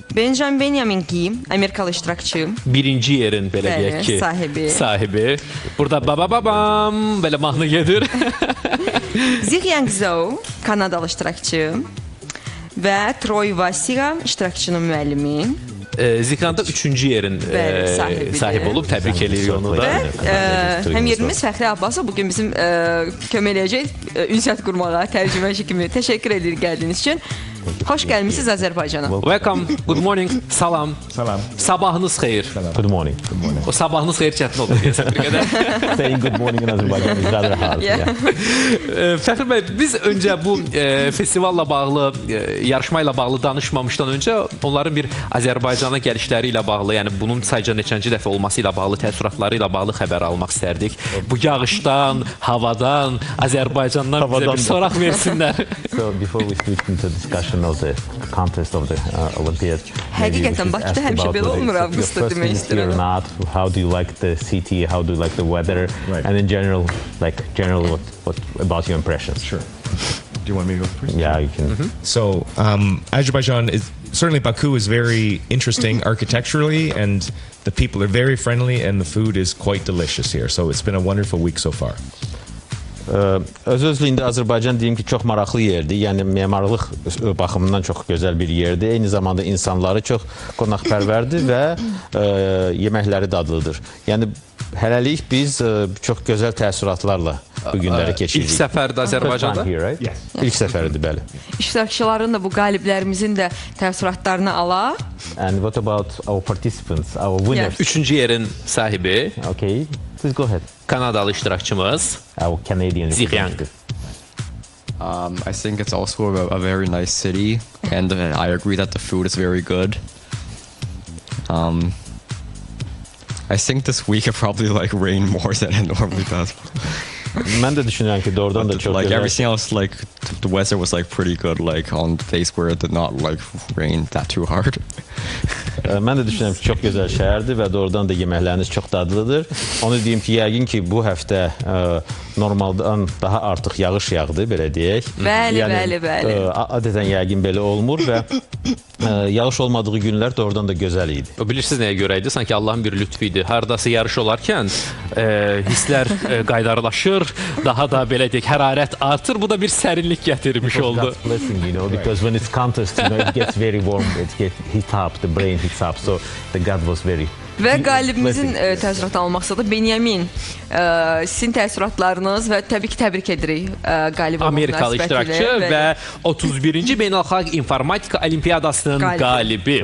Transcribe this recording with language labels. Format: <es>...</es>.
<az>Benjamin Gee, Amerikalı iştirakçı. Birinci yerin belə deyək ki, sahibi. Burada babam belə mahnı gedir. Zhiqiang Zhou, Kanadalı iştirakçı. Və Troy Vasiga, iştirakçının müəllimi. Zikanda 3-cü yerin sahibi olub, təbrik edirik onu da. Həm yerimiz Fəxri Abbasov bugün bizim kömək eləyəcək ünsiyyət qurmağa, tərcüməçi kimi. Təşəkkür edirik gəldiyiniz üçün. Xoş gəlmişsiniz Azərbaycana.</az> <en>Welcome, good morning, salam.</en> <az>Sabahınız xeyir.</az> <en>Good morning.</en> <az>O sabahınız xeyir çətin oldu deyəsən bir qədər.</az> <en>Saying good morning in Azerbaijan is rather hard.</en> <az>Fəxri bəy, biz öncə bu festivalla bağlı, yarışma ilə bağlı danışmamışdan öncə onların bir Azərbaycana gəlişləri ilə bağlı, yəni bunun sayca neçənci dəfə olması ilə bağlı, təəssüratları ilə bağlı xəbər almaq istərdik. Bu yağışdan, havadan, Azərbaycandan bizə bir soraq versinlər.</az> <en>So before we switch into discussion of the contest of the Olympiad.</en> <az>Həqiqətən Bakıda həmişə belə olmur avqustda demək istəyirəm.</az> <en>How do you like the city? How do you like the weather? And in general, what about your impressions? Sure. Do you want me to go first? Yeah, you can. So Azerbaijan is certainly, Baku is very interesting architecturally, and the people are very friendly, and the food is quite delicious here. So it's been a wonderful week so far.</en> <az>Öz-özlüyündə Azərbaycan deyim ki, çox maraqlı yerdir. Yəni memarlıq baxımından çox gözəl bir yerdir. Eyni zamanda insanları çox qonaqpərvərdir və yeməkləri dadlıdır. Yəni hələlik biz çox gözəl təəssüratlarla bu günləri keçiririk. İlk səfərdə Azərbaycanda? İlk səfəridir, bəli. İştirakçıların da bu qaliblərimizin də təəssüratlarını alaq.</az> <en>And what about our participants, our winners?</en> <az>Üçüncü yerin sahibi.</az> <en>Okay, please go ahead.</en> <az>Kanadalı iştirakçımız.</az> <en>Our Canadian Zhiqiang. I think it's also a very nice city, and I agree that the food is very good. I think this week it probably rained more than it normally does.</en> <az>Mən də düşünürəm ki, doğrudan da çox gözəl.</az> <en>Everything else, the weather was pretty good, on days where it did not rain that too hard.</en> <az>Mən də düşünürəm ki, çox gözəl şəhərdir və doğrudan da yeməkləriniz çox dadlıdır. Onu deyim ki, yəqin ki, bu həftə normaldan daha artıq yağış yağdı, belə deyək. Bəli. Adətən yəqin belə olmur və yağış olmadığı günlər doğrudan da gözəl idi. Bilirsiniz nəyə görə idi? Sanki Allahın bir lütfu idi. Haradasa yarış olarkən hisslər qaydarlaşır, daha da belə deyək, hərarət artır. Bu da bir sərinlik gətirmiş oldu.</az> <en>God's blessing, because when it's contest, it gets very warm, it gets heat up, the brain heats up, so the God was very...</en> <az>Və qalibimizin təəssüratını almaqsa da Benjamin, sizin təəssüratlarınız və təbii ki, təbrik edirik qalib olmaq Amerikalı iştirakçı və 31-ci Beynəlxalq İnformatika Olimpiyadasının qalibi.</az>